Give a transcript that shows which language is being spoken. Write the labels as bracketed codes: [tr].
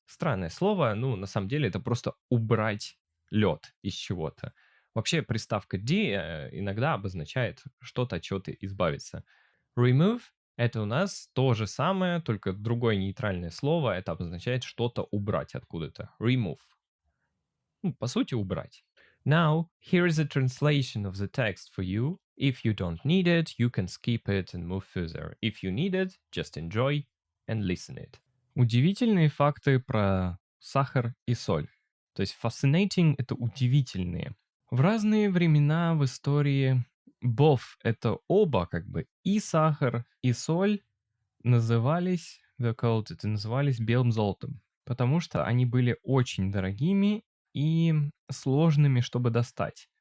[ru] Странное слово, ну, на самом деле, это просто убрать лед из чего-то. Вообще, приставка de иногда обозначает что-то, от чего-то избавиться. Remove — это у нас то же самое, только другое нейтральное слово. Это обозначает что-то убрать откуда-то. Remove. Ну, по сути, убрать. [en] Now, here is a translation of the text for you. If you don't need it, you can skip it and move further. If you need it, just enjoy and listen it. [ru] Удивительные факты про сахар и соль. То есть fascinating — это удивительные. В разные времена в истории both — это оба как бы, и сахар, и соль назывались белым золотом, потому что они были очень дорогими и сложными, чтобы достать.